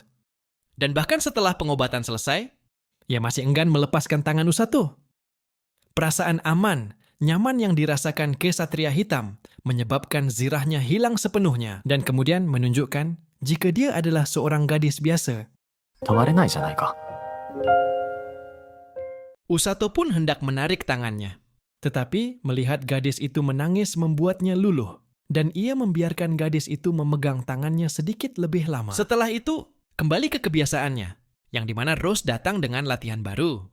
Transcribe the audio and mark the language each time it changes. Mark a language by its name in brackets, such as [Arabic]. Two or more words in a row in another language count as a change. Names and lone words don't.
[Indonesian] Dan bahkan setelah pengobatan selesai, ia masih enggan melepaskan tangan Usato. Perasaan aman, nyaman yang dirasakan Ksatria Hitam menyebabkan zirahnya hilang sepenuhnya dan kemudian menunjukkan jika dia adalah seorang gadis biasa. [Japanese] 止まれないじゃないか。 [Indonesian] Usato pun hendak menarik tangannya. Tetapi melihat gadis itu menangis membuatnya luluh. Dan ia membiarkan gadis itu memegang tangannya sedikit lebih lama. Setelah itu, kembali ke kebiasaannya. Yang dimana Rose datang dengan latihan baru.